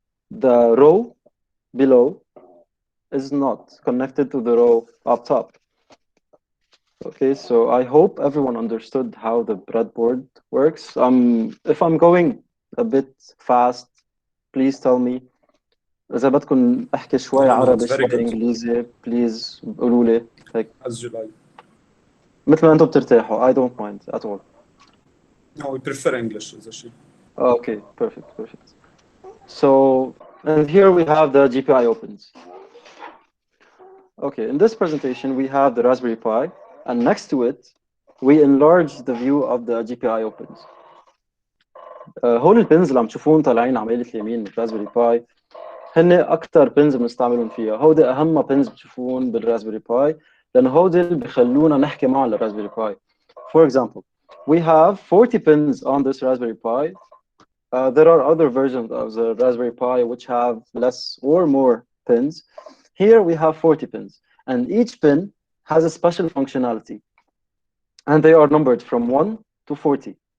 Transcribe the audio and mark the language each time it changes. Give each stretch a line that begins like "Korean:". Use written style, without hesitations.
English: The row below is not connected to the row up top. Okay, so I hope everyone understood how the breadboard works. If I'm going a bit fast, please tell me.
Arabic: إذا بدكم أحكي شوي
English: No, it's
Arabic: عربي
English: very
Arabic: شوي
English: good.
Arabic: إنجليزي
English: please
Arabic: قولوا لي
English: like As you like.
Arabic: مثل ما أنتم بترتاحوا.
English: I don't mind at all. No, we prefer English as a sheet. Okay, perfect. So, and here we have the Gpio Pins. Okay, in this presentation, we have the Raspberry Pi, and next to it, we enlarge the view of the Gpio Pins.
Arabic: هول البنز اللي عم تشوفون طالعين عمالة اليمين من الراسبيري باي هن أكتر بنز بنستعملهم فيها. هودي أهم بنز بتشوفون بالراسبيري باي لأن هودي اللي بخلونا نحكي مع الراسبيري باي.
English: For example, we have 40 pins on this Raspberry Pi. There are other versions of the Raspberry Pi which have less or more pins. Here we have 40 pins, and each pin has a special functionality, and they are numbered from 1 to 40.